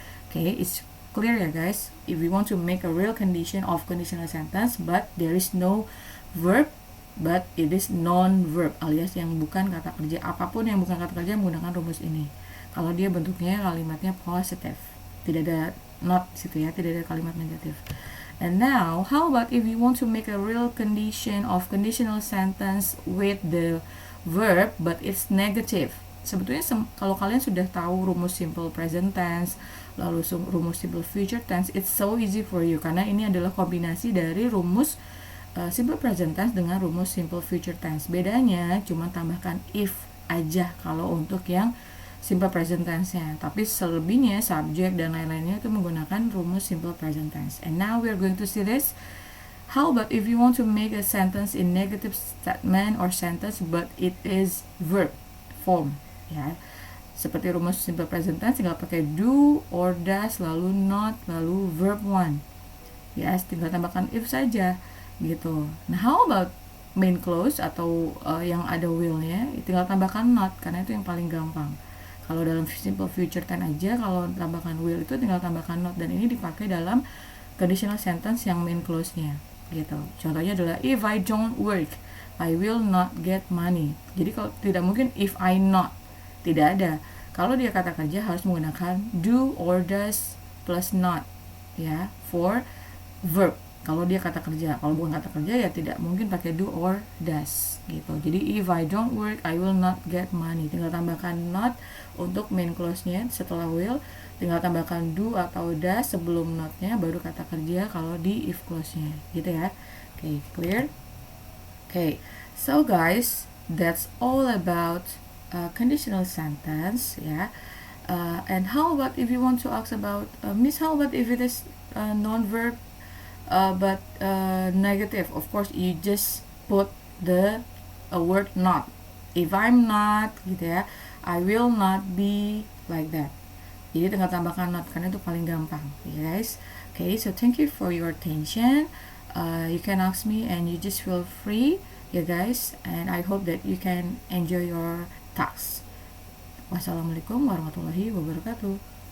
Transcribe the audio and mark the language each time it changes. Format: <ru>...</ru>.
<en>Okay, it's clear ya guys. If we want to make a real condition of conditional sentence but there is no verb but it is non-verb</en> <id>alias yang bukan kata kerja, apapun yang bukan kata kerja menggunakan rumus ini. Kalau dia bentuknya kalimatnya positive, tidak ada not situ ya, tidak ada kalimat negatif.</id> <en>And now, how about if you want to make a real condition of conditional sentence with the verb but it's negative?</en> <id>Sebetulnya kalau kalian sudah tahu rumus simple present tense, lalu rumus simple future tense,</id> <en>it's so easy for you</en> <id>karena ini adalah kombinasi dari rumus simple present tense dengan rumus simple future tense. Bedanya cuma tambahkan if aja kalau untuk yang simple present tense-nya, tapi selebihnya subjek dan lain-lainnya itu menggunakan rumus simple present tense.</id> <en>And now we are going to see this. How about if you want to make a sentence in negative statement or sentence but it is verb form ya.</en> <id>Seperti rumus simple present tense tinggal pakai do or does lalu not lalu verb one. Yes, tinggal tambahkan if saja gitu. Nah,</id> <en>how about main clause</en> <id>atau yang ada will-nya, tinggal tambahkan not karena itu yang paling gampang. Kalau dalam simple future tense aja, kalau tambahkan will itu tinggal tambahkan not, dan ini dipakai dalam conditional sentence yang main clause-nya gitu. Contohnya adalah</id> <en>if I don't work, I will not get money.</en> <id>Jadi kalau tidak mungkin</id> <en>if I not,</en> <id>tidak ada. Kalau dia kata kerja harus menggunakan do or does plus not ya for verb. Kalau dia kata kerja, kalau bukan kata kerja ya tidak mungkin pakai do or does gitu.</id> <en>Jadi if I don't work, I will not get money.</en> <id>Tinggal tambahkan not untuk main clause-nya setelah will, tinggal tambahkan do atau does sebelum not-nya baru kata kerja kalau di if clause-nya gitu ya.</id> <en>Okay, clear? Okay, so guys, that's all about conditional sentence ya. And how about if you want to ask about Miss, how about if it is non-verb but negative? Of course you just put the word not. If I'm not gitu ya, I will not be like that.</en> <id>Jadi tinggal tambahkan not karena itu paling gampang ya guys.</id> <en>Okay, so thank you for your attention. You can ask me and you just feel free ya guys, and I hope that you can enjoy your tasks. Wassalamualaikum warahmatullahi wabarakatuh.</en>